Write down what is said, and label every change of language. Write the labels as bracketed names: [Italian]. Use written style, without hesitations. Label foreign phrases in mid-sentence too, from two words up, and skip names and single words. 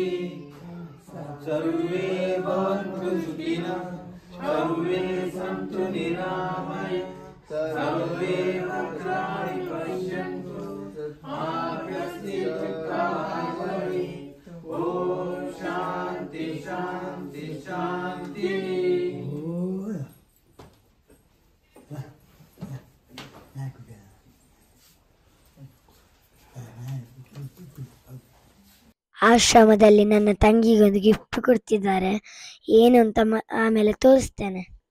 [Sanskrit] सर्वे भवन्तु सुखिनः, सर्वे सन्तु निरामयाः, सर्वे भद्राणि पश्यन्तु मा कश्चित् दुःखभाग् भवेत्। ओम शांति शांति शांति। [Kannada] ಆಶ್ರಮದಲ್ಲಿ ನನ್ನ ತಂಗಿಗೊಂದು ಗಿಫ್ಟ್ ಕೊಡ್ತಿದ್ದಾರೆ, ಏನು ಅಂತ ಆಮೇಲೆ ತೋರಿಸ್ತೇನೆ.